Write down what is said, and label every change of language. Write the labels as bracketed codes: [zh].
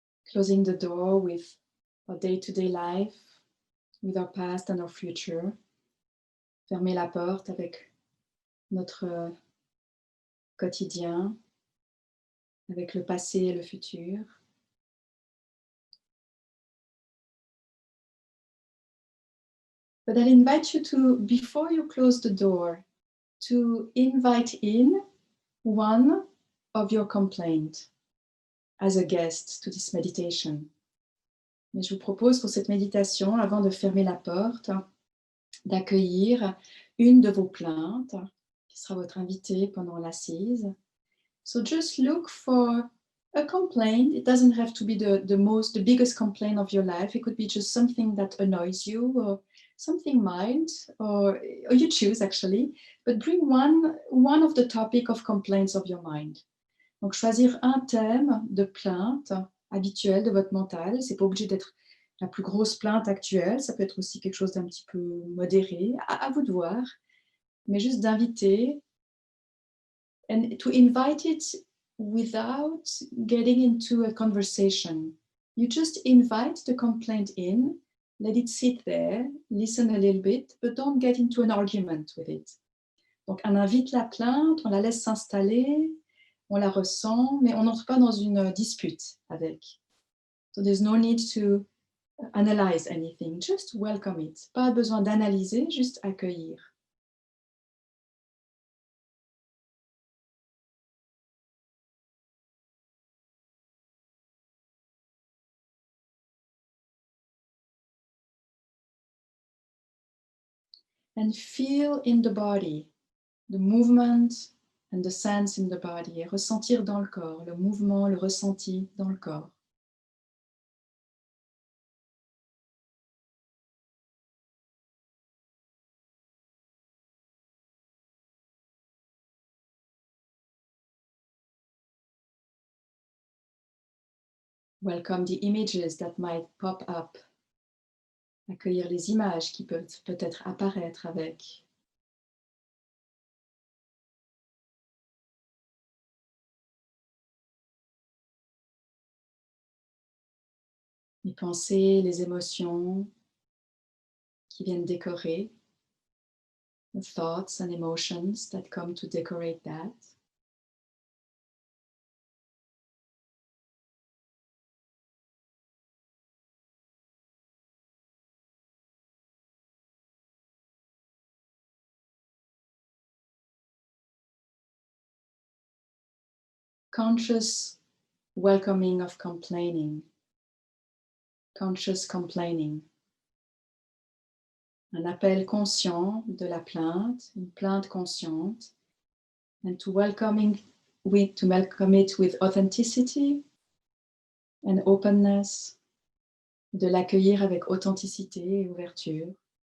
[en] Closing the door with our day-to-day life, with our past and our future. [fr] Fermer la porte avec notre quotidien, avec le passé et le futur. [en] But I'll invite you to, before you close the door, to invite in one of your complaints as a guest to this meditation. [fr] Mais je vous propose pour cette méditation, avant de fermer la porte, d'accueillir une de vos plaintes, qui sera votre invitée pendant l'assise. [en] So just look for a complaint. It doesn't have to be the biggest complaint of your life. It could be just something that annoys you or something mild, or you choose actually, but bring one of the topic of complaints of your mind. [fr] Donc choisir un thème de plainte habituel de votre mental. C'est pas obligé d'être la plus grosse plainte actuelle, ça peut être aussi quelque chose d'un petit peu modéré, à vous de voir, mais juste d'inviter [en] and to invite it without getting into a conversation. You just invite the complaint in, let it sit there, listen a little bit, but don't get into an argument with it. [fr] Donc on invite la plainte, on la laisse s'installer, on la ressent, mais on n'entre pas dans une dispute avec. [en] So there's no need to analyze anything, just welcome it. [fr] Pas besoin d'analyser, juste accueillir. [en] And feel in the body, the movement and the sense in the body. [fr] Et ressentir dans le corps, le mouvement, le ressenti dans le corps. [en] Welcome the images that might pop up. [fr] Accueillir les images qui peuvent peut-être apparaître avec. Les pensées, les émotions qui viennent décorer. [en] The thoughts and emotions that come to decorate that. conscious welcoming of complaining, conscious complaining. [fr] Un appel conscient de la plainte, une plainte consciente, [en] and to welcome it with authenticity and openness, [fr] de l'accueillir avec authenticité et ouverture.